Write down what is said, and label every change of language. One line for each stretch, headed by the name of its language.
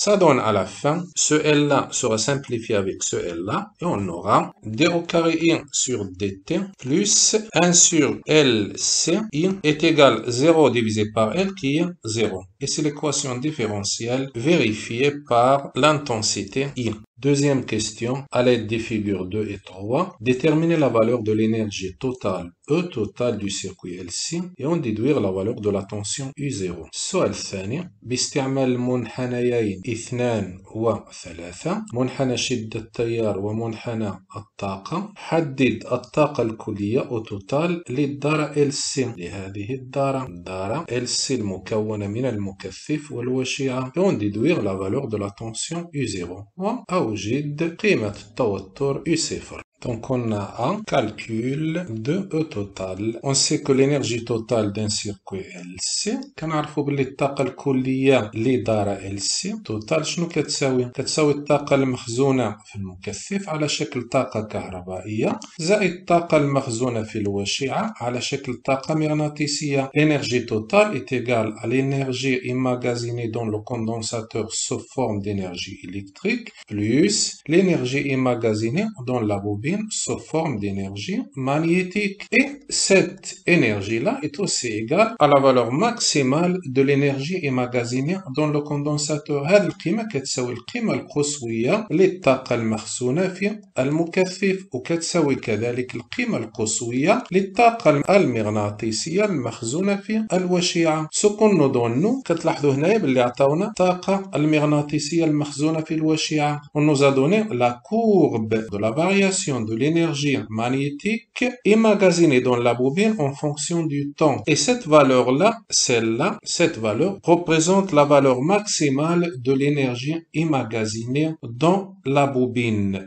French: Ça donne à la fin, ce L là sera simplifié avec ce L là et on aura d au carré I sur dt plus 1 sur LC I est égal à 0 divisé par L qui est 0. Et c'est l'équation différentielle vérifiée par l'intensité I. Deuxième question, à l'aide des figures 2 et 3, déterminer la valeur de l'énergie totale E total du circuit LC et en déduire la valeur de la tension U0.
Arabic: السؤال الثاني باستعمال منحنيين 2 و 3 منحنى شدة التيار ومنحنى الطاقة حدد الطاقة الكلية أو توتال للدارة LC لهذه الدارة LC المكونة من المكثف والوشيعة
French: et on déduire la valeur de la tension U0
Arabic: وأوجد قيمة التوتر U0.
French: Donc on a un calcul de E total. On sait que l'énergie totale d'un circuit LC
Arabic: كنعرفوا باللي الطاقة الكلية لدارة LC توتال شنو كتساوي؟ كتساوي الطاقة المخزونة في المكثف على شكل طاقة كهربائية زائد الطاقة المخزونة في الوشيعة على شكل طاقة مغناطيسية.
French: L'énergie totale est égale à l'énergie emmagasinée dans le condensateur sous forme d'énergie électrique plus l'énergie emmagasinée dans la bobine sous forme d'énergie magnétique. Et cette énergie-là est aussi égale à la valeur maximale de l'énergie emmagasinée dans le condensateur.
Arabic: هذه القيمة كتساوي القيمة القصوية للطاقة المخزونة في المكثف وكتساوي كذلك القيمة القصوية للطاقة المغناطيسية المخزونة في الوشيعة. سكون نضن كتلاحظوا هنايا باللي عطاونا الطاقة المغناطيسية المخزونة في الوشيعة.
French: On nous a donné la courbe de la variation de l'énergie magnétique emmagasinée dans la bobine en fonction du temps. Et cette valeur-là, celle-là, cette valeur représente la valeur maximale de l'énergie emmagasinée dans la bobine.